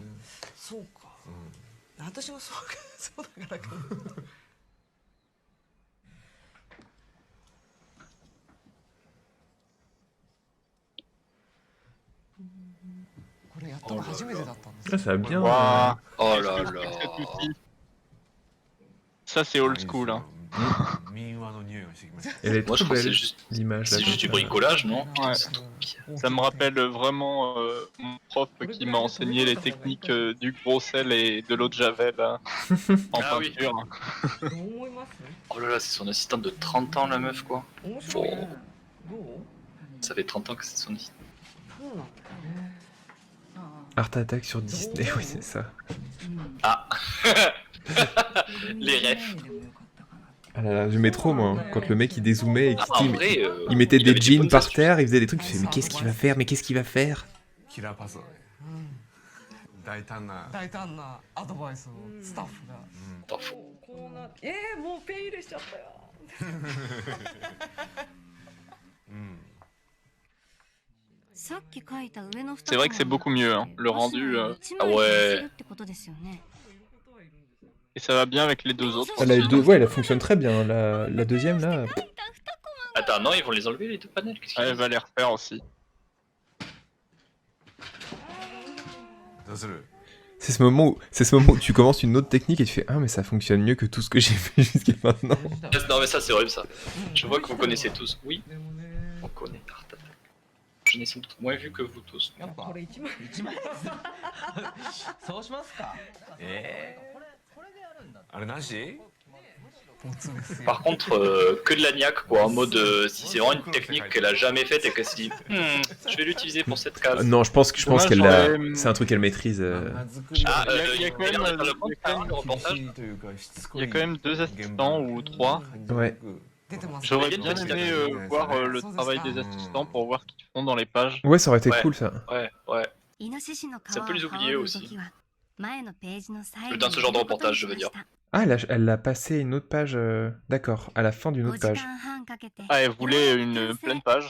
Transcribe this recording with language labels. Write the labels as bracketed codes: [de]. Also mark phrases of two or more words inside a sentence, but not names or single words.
[ja] そうか。私もそうだからか。これやったの初めてだったんです。 [fr] Ça a bien. Waouh. Oh là Cet là. outil. Ça, c'est [en] old school. [fr] Hein. [ja] 民話の匂いがしてきました。 [fr] Elle est Moi, je trop crois que belle, c'est juste, l'image. c'est là, juste du comme ça. bricolage, non? Ouais. C'est trop bien. Ça me rappelle vraiment mon prof qui m'a enseigné les techniques du gros sel et de l'eau de javel en Ah oui. peinture. [ja] どう思います？ [fr] Oh là là, c'est son assistante de 30 ans, la meuf, quoi. [ja] 面白いね。 [fr] Oh. [ja] どう？ [fr] Ça fait 30 ans que c'est son assistante. [ja] そうなんだね。 [fr] Art Attack sur Disney, oui, c'est ça. Ah. Les refs. Ah là là, j'aimais trop, moi, quand le mec il dézoomait et Ah, en qu'il vrai, il mettait il des avait des jeans bonnes par astuces. terre, il faisait des trucs, tu fais, mais qu'est-ce qu'il va faire? Mais qu'est-ce qu'il va faire? [ja] キラーパスだね。大胆な。大胆なアドバイスをスタッフが。 [fr] Attends, faut- [ja] こうなってもうペン入れしちゃったよ。 [fr] C'est vrai que c'est beaucoup mieux, hein. Le rendu. Ah ouais. Et ça va bien avec les deux autres. Ah, la deux, ouais, elle fonctionne très bien. La deuxième, là. Attends, non, ils vont les enlever, les deux panels. Qu'est-ce qu'il y a? Elle va les refaire aussi. [ja] どうする？ [fr] C'est ce moment où tu commences une autre technique et tu fais, ah, mais ça fonctionne mieux que tout ce que j'ai fait jusqu'à maintenant. Non, mais ça, c'est horrible, ça. Je vois que vous connaissez tous. Oui, [ja] でもね。 [fr] on connaît Art Attack. Je n'ai sans doute moins vu que vous tous. [ja] やっぱこれ一枚。そうしますか。あれなし？ [fr] Par contre, que de la niaque, quoi. En mode, si c'est vraiment une technique qu'elle a jamais faite et qu'elle se dit, je vais l'utiliser pour cette case. Non, je pense Dommage, qu'elle l'a. j'aurais- C'est un truc qu'elle maîtrise. Ah, Il y a quand même, le reportage. Il y a quand même 2 assistants ou 3. Ouais. [ja] 出てます。 [fr] J'aurais Il y a bien une aimé petite- voir le travail des assistants pour voir ce qu'ils font dans les pages. Ouais, ça aurait été Ouais. cool, ça. Ouais, ouais. Ça peut les oublier aussi. Dans ce genre de reportage, je veux dire. Ah, elle l'a passé une autre page. D'accord, à la fin d'une autre page. Ah, elle voulait une pleine page.